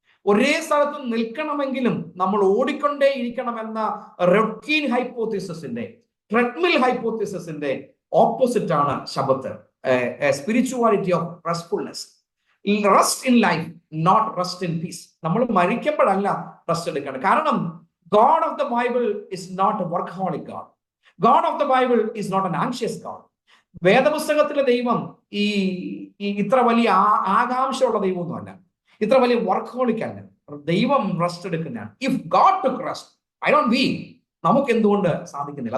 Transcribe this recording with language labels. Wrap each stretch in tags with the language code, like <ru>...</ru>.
<ml>ഒരേ സ്ഥലത്ത് നിൽക്കണമെങ്കിലും നമ്മൾ ഓടിക്കൊണ്ടേ ഇരിക്കണമെന്ന റെഡ് ഹൈപ്പോത്തിസിന്റെ, ട്രെഡ്മിൽ ഹൈപ്പോത്തിസിന്റെ ഓപ്പോസിറ്റ് ആണ് ശബത്ത്.</ml> <en>Spirituality of restfulness, rest in life, not rest in peace.</en> <ml>നമ്മൾ മരിക്കുമ്പോഴല്ല റെസ്റ്റ് എടുക്കേണ്ടത്. കാരണം</ml> <en>God of the Bible is not a workaholic God. God of the Bible is not an anxious God.</en> <ml>വേദപുസ്തകത്തിലെ ദൈവം ഈ ഇത്ര വലിയ ആകാംക്ഷയുള്ള ദൈവമൊന്നുമല്ല, ഇത്ര വലിയ വർക്കഹോളിക് അല്ല. ദൈവം റെസ്റ്റ് എടുക്കുന്നതാണ്.</ml> <en>if God took rest, I don't we,</en> <ml>നമുക്ക് എന്തുകൊണ്ട് സാധിക്കുന്നില്ല?</ml>